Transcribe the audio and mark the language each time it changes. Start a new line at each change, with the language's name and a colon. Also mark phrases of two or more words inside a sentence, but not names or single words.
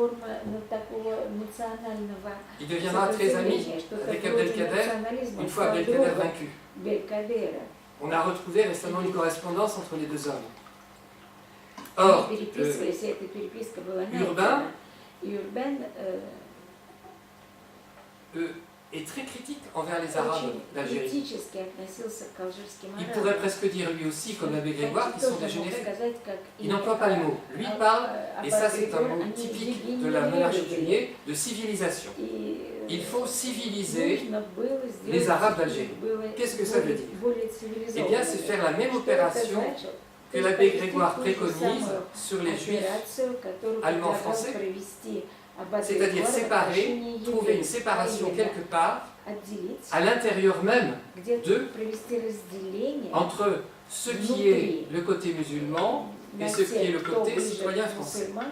French: Il deviendra très ami avec Abdelkader une fois Abdelkader vaincu. On a retrouvé récemment une correspondance entre les deux hommes. Or, Urbain est très critique envers les Arabes d'Algérie.
Russian: Критически относился к алжирским
French: Il
Russian: арабам.
French: pourrait presque dire lui aussi, comme l'abbé Grégoire, qu'ils sont dégénérés. Il n'emploie pas le mot. Lui parle, et ça c'est un mot typique de la monarchie juillet, de civilisation. Il faut civiliser les Arabes d'Algérie. Qu'est-ce que ça veut dire? Eh bien, c'est faire la même opération que l'abbé Grégoire préconise sur les Juifs allemands français, c'est-à-dire séparer, trouver une séparation quelque part à l'intérieur même d'eux, entre ce qui est le côté musulman et ce qui est le côté citoyen français.